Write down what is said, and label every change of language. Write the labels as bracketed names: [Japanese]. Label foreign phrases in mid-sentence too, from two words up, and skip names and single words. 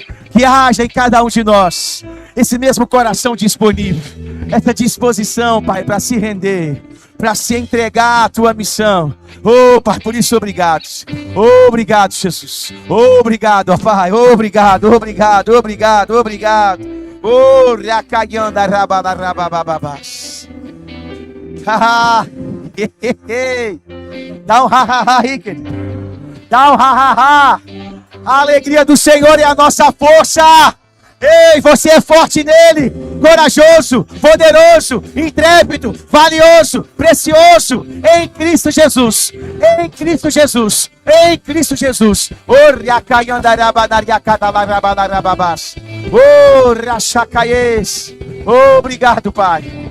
[Portuguese] Que haja em cada um de nós esse mesmo coração disponível, essa disposição, Pai, para se render, para se entregar à Tua missão. Pai, por isso obrigado. Obrigado, Jesus. Obrigado, Pai. Obrigado. Dá um ha-ha-ha aí, querido. Dá um ha-ha-ha. A alegria do Senhor é a nossa força. Você é forte nele, corajoso, poderoso, intrépido, valioso, precioso, em Cristo Jesus, em Cristo Jesus, em Cristo Jesus. Obrigado, Pai.